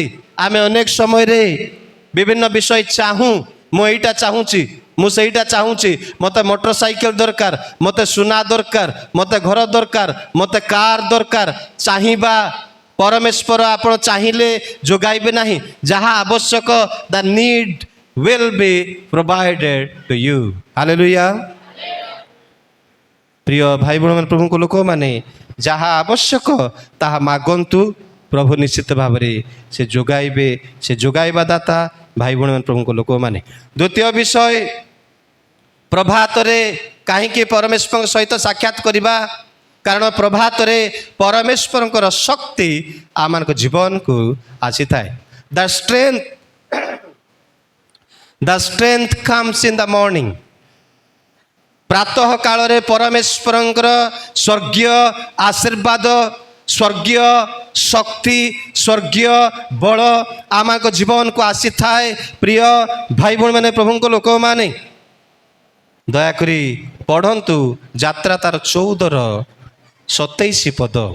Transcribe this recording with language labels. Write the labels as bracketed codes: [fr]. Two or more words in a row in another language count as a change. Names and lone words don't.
[or] ଆମେ ଅନେକ ସମୟରେ ବିଭିନ୍ନ ବିଷୟ ଚାହୁଁ, ମୁଁ ଏଇଟା ଚାହୁଁଛି, ମୁଁ ସେଇଟା ଚାହୁଁଛି, ମୋତେ ମୋଟର ସାଇକେଲ ଦରକାର, ମୋତେ ସୁନା ଦରକାର, ମୋତେ ଘର ଦରକାର, ମୋତେ କାର୍ ଦରକାର। ଚାହିଁବା, ପରମେଶ୍ୱର ଆପଣ ଚାହିଁଲେ ଯୋଗାଇବେ ନାହିଁ। ଯାହା ଆବଶ୍ୟକ, [en] the need will be provided to you. Hallelujah. [or] ପ୍ରିୟ ଭାଇ ଭଉଣୀମାନେ, ପ୍ରଭୁଙ୍କ ଲୋକମାନେ ଯାହା ଆବଶ୍ୟକ ତାହା ମାଗନ୍ତୁ, ପ୍ରଭୁ ନିଶ୍ଚିତ ଭାବରେ ସେ ଯୋଗାଇବେ। ସେ ଯୋଗାଇବା ଦାତା। ଭାଇ ଭଉଣୀମାନେ, ପ୍ରଭୁଙ୍କ ଲୋକମାନେ, ଦ୍ୱିତୀୟ ବିଷୟ, ପ୍ରଭାତରେ କାହିଁକି ପରମେଶ୍ୱରଙ୍କ ସହିତ ସାକ୍ଷାତ କରିବା? କାରଣ ପ୍ରଭାତରେ ପରମେଶ୍ୱରଙ୍କର ଶକ୍ତି ଆମମାନଙ୍କ ଜୀବନକୁ ଆସିଥାଏ। [en] The strength comes in the morning. [or] ପ୍ରାତଃ କାଳରେ ପରମେଶ୍ୱରଙ୍କର ସ୍ୱର୍ଗୀୟ ଆଶୀର୍ବାଦ, ସ୍ୱର୍ଗୀୟ ଶକ୍ତି, ସ୍ୱର୍ଗୀୟ ବଳ ଆମଙ୍କ ଜୀବନକୁ ଆସିଥାଏ। ପ୍ରିୟ ଭାଇ ଭଉଣୀମାନେ, ପ୍ରଭୁଙ୍କ ଲୋକମାନେ ଦୟାକରି ପଢ଼ନ୍ତୁ ଯାତ୍ରା ତାର 14:27 ପଦ।